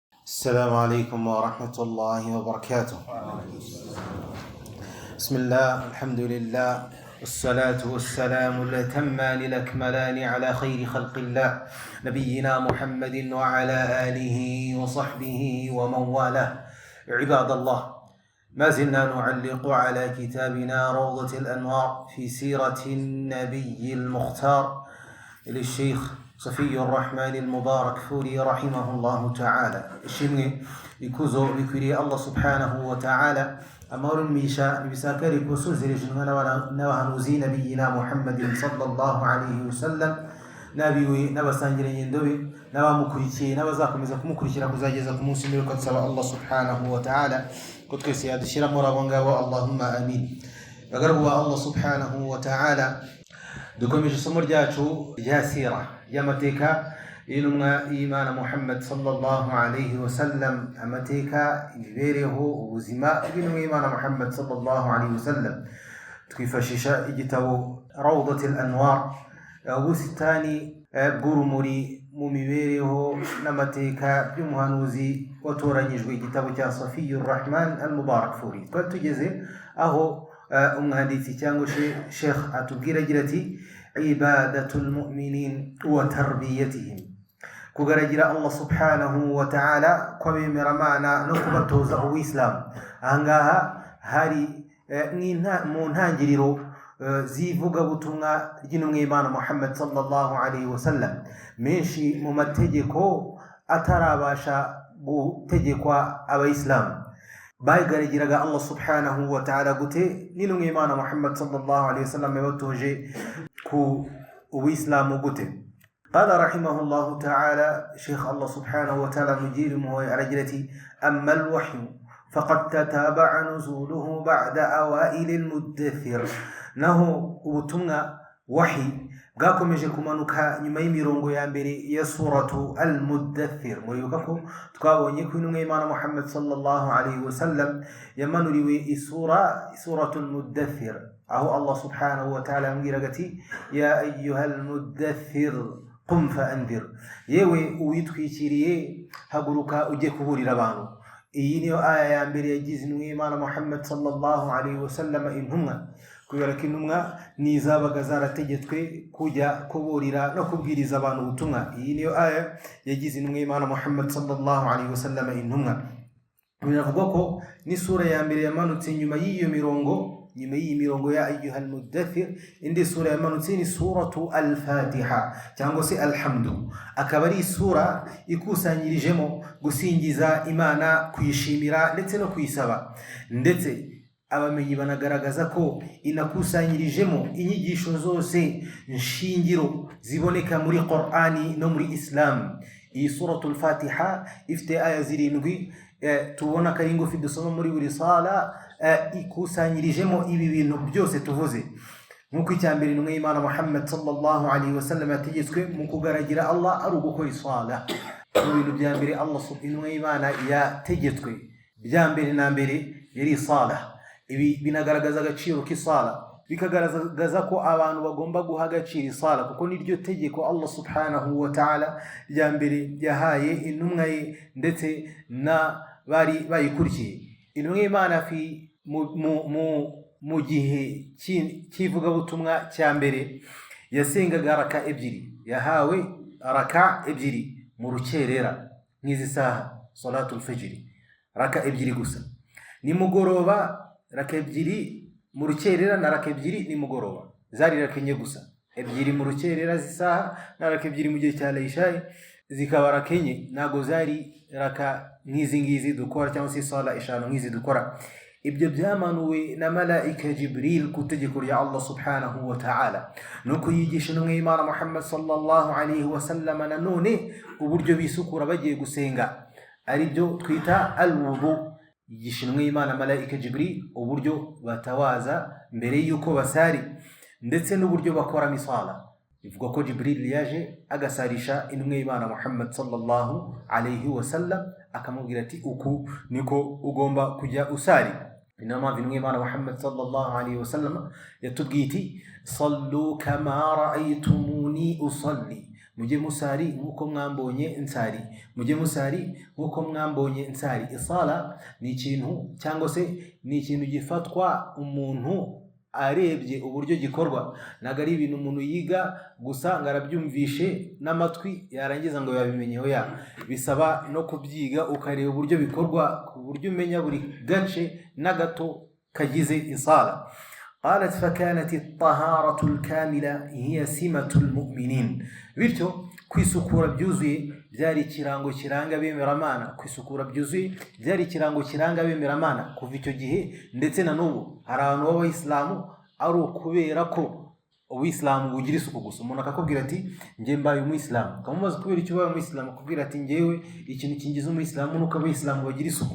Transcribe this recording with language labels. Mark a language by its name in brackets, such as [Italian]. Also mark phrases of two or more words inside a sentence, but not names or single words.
[Arabic] السلام عليكم ورحمة الله وبركاته. بسم الله، الحمد لله، والصلاة والسلام الأتمان الأكملان على خير خلق الله نبينا محمد وعلى آله وصحبه ومن والاه. عباد الله، ما زلنا نعلق على كتابنا روضة الأنوار في سيرة النبي المختار للشيخ صفي الرحمن المبارك فوري رحمه الله تعالى. [Kinyarwanda] ishimwe ikuzo bikwiriye Allah [Arabic] سبحانه وتعالى, [Kinyarwanda] amahoro n'imigisha bisakare kusozereje n'abahanuzi nabiyina Muhammadin [Arabic] صلى الله عليه وسلم, [Kinyarwanda] nabiwe n'abasangiranye ndobe n'abamukurikiye n'abazakomeza kumukurikira kuzageza ku munsi w'imperuka. Nsaba Allah [Arabic] سبحانه وتعالى [Kinyarwanda] ko twese yadushyira muri abo ngabo, [Arabic] اللهم آمين. [Kinyarwanda] Bagaragu ba Allah [Arabic] سبحانه وتعالى, [Kinyarwanda] dukomeje isomo ryacu rya sira y'amateka y'intumwa y'Imana Muhammad [Arabic] صلى الله عليه وسلم, [Kinyarwanda] amateka, imibereho, ubuzima bw'intumwa y'Imana Muhammad [Arabic] صلى الله عليه وسلم. [Kinyarwanda] Twifashisha igitabo Rawdatul Anwar, ubusitani bw'urumuri mu mibereho n'amateka by'umuhanuzi watoranyijwe, igitabo cya Safiyur Rahman al-Mubarak Furi. Twari tugeze aho umwanditsi cyangwa Sheikh atubwira agira ati: [Arabic] عبادة المؤمنين وتربيتهم, [Kinyarwanda] kugaragira Allah [Arabic] سبحانه وتعالى [Kinyarwanda] kw'abemeramana no kubatoza uw'Islam. Ahangaha hari mu ntangiriro z'ivugabutumwa ry'intumwa y'Imana Muhammad [Arabic] صلى الله عليه وسلم, [Kinyarwanda] menshi mu mategeko atarabasha gutegekwa abayisilamu bagaragiraga Allah [Arabic] سبحانه وتعالى [Kinyarwanda] gute n'intumwa y'Imana Muhammad [Arabic] صلى الله عليه وسلم [Kinyarwanda] yabatoje ku uw'Islamu gute. [Arabic] قال رحمه الله تعالى الشيخ الله سبحانه وتعالى [Kinyarwanda] mujiri muhoye aragira ati: [Arabic] أما الوحي فقد تتابع نزوله بعد أوائل المدثر, [Kinyarwanda] naho ubutumwa wahi bwakomeje kumanuka nyuma y'imirongo ya mbere ya [Arabic] سورة المدثر. [Kinyarwanda] Muribuka ko twabonye ko intumwa y'Imana Muhammad [Arabic] صلى الله عليه وسلم [Kinyarwanda] yamanuriwe [Arabic] سورة المدثر, [Kinyarwanda] aho Allah [Arabic] سبحانه وتعالى [Kinyarwanda] ambwiraga ati: [Arabic] يا أيها المدثر قم فأنذر, [Kinyarwanda] yewe uwitwikiriye haguruka ujye kuburira abantu. Iyi niyo aya ya mbere yagize intumwa y'Imana Muhammad [Arabic] صلى الله عليه وسلم [Kinyarwanda] intumwa, kubera ko intumwa nizabaga zarategetswe kujya kuburira no kubwiriza abantu ubutumwa. Iyi niyo aya yagize intumwa y'Imana Muhammad [Arabic] صلى الله عليه وسلم [Kinyarwanda] intumwa. Biravuga ko ni sura ya mbere yamanutse nyuma y'iyo mirongo ya [Arabic] أيها المدثر. [Kinyarwanda] Indi sura yamanutse ni [Arabic] سورة الفاتحة [Kinyarwanda] cyangwa se alhamdu, akaba ari sura ikusanyirijemo gusingiza Imana, kuyishimira ndetse no kuyisaba. Ndetse abamenyi banagaragaza ko inakusanyirijemo inyigisho zose nshingiro ziboneka muri Qur'ani no muri Islam. Iyi [Arabic] سورة الفاتحة [Kinyarwanda] ifite aya zirindwi, tubona ko ari ngufi dusoma muri buri sala, ikusanyirijemo ibi bintu byose tuvuze. Nk'uko icya mbere intumwa y'Imana Muhammad [Arabic] صلى الله عليه وسلم [Kinyarwanda] yategetswe mu kugaragira Allah ari ugukora isala. Mu bintu bya mbere Allah intumwa y'Imana yategetswe bya mbere na mbere yari sala. Ibi binagaragaza agaciro k'isala, bikagaragaza ko abantu bagomba guha agaciro isala, kuko niryo tegeko Allah [Arabic] سبحانه وتعالى [Kinyarwanda] rya mbere yahaye intumwa ye ndetse na bari bayikurikiye. Intumwa y'Imana mu gihe cy'ivugabutumwa cya mbere yasengaga raka ebyiri, yahawe raka ebyiri mu rukerera nk'izi saha [Arabic] صلاة الفجر, [Kinyarwanda] raka ebyiri gusa. Nimugoroba raka ebyiri mu rukerera na raka ebyiri nimugoroba, zari raka enye gusa, ebyiri mu rukerera z'isaha na raka ebyiri mu gihe cya isha zikaba raka enye. Ntago zari raka nk'izi ngizi dukora cyangwa se sala eshanu nk'izi dukora. Ibyo byamanuwe na malaika Jibril ku tegeko rya Allah [Arabic] سبحانه وتعالى, [Kinyarwanda] nuko yigisha intumwa y'Imana Muhammad [Arabic] صلى الله عليه وسلم [Kinyarwanda] nanone uburyo bisukura bagiye gusenga, ari byo twita al-wudu. Yigisha intumwa y'Imana malaika Jibril uburyo batawaza mbere y'uko basari, ndetse n'uburyo bakora misala. Bivuga ko Jibril yaje agasarisha intumwa y'Imana Muhammad [Arabic] صلى الله عليه وسلم, [Kinyarwanda] akamubwira ati uku niko ugomba kujya usari. Inama intumwa y'Imana Muhammad [Arabic] صلى الله عليه وسلم [Kinyarwanda] yatubwiye iti: [Arabic] صلوا كما رأيتموني أصلي, [Kinyarwanda] mujye musari nkuko mwambonye nsari, mujye musari nkuko mwambonye nsari. Isala ni ikintu cyangwa se ni ikintu gifatwa umuntu arebye uburyo gikorwa, naga ari ibintu umuntu yiga gusa ngarabyumvishe n'amatwi yarangiza ngo yabimenyeho ya. Bisaba no kubyiga ukareba uburyo bikorwa ku buryo umenya buri gace n'agato kagize isala. [Arabic] قالت فكانت الطهارة الكاملة هي سمة المؤمنين. [Kinyarwanda] bityo kwisukura byuzuye byari kirango kiranga bemeramana, kwisukura byuzuye byari kirango kiranga bemeramana kuva icyo gihe ndetse na n'ubu. Hari abantu b'abayisilamu ari ukubera ko ubuyisilamu bugira isuku gusa. Umuntu akakubwira ati njye mbaye umuyisilamu, ukamubaza kubera icyo ubaye umuyisilamu, akubwira ati njyewe ikintu kingize umuyisilamu nuko abayisilamu bagira isuku.